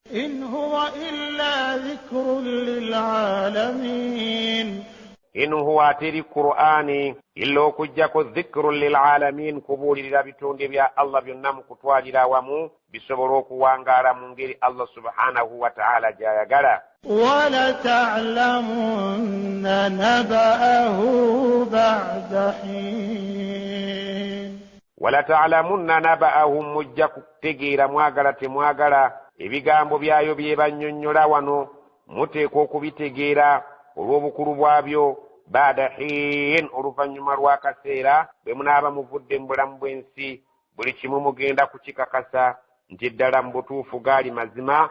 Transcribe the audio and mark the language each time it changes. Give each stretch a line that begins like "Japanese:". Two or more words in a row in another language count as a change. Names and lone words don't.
Arabic: إن هو إلا ذكر للعالمين. إن هو,
Ganda: teri Qur'ani illa okujjako
Arabic: ذكر للعالمين,
Ganda: kubuulirira bitonde bya Allah byonna mu kutwalira awamu bisobola okuwangaala mu ngeri Allah
Arabic: سبحانه وتعالى
Ganda: gy'ayagala.
Arabic: وَلَتَعْلَمُنَّ نَبَأَهُ بَعْدَ حِينٍ. وَلَتَعْلَمُنَّ نَبَأَهُ,
Ganda: mujja kutegeera mwagala temwagala ebigambo byayo bye bannyonnyola wano muteekwa okubitegeera olw'obukulu bwabyo.
Arabic: بعد حين,
Ganda: oluvannyuma lw'akaseera bwe munaaba muvudde mu bulamu bw'ensi, buli kimu mugenda kukikakasa nti ddala mu butuufu gaali mazima.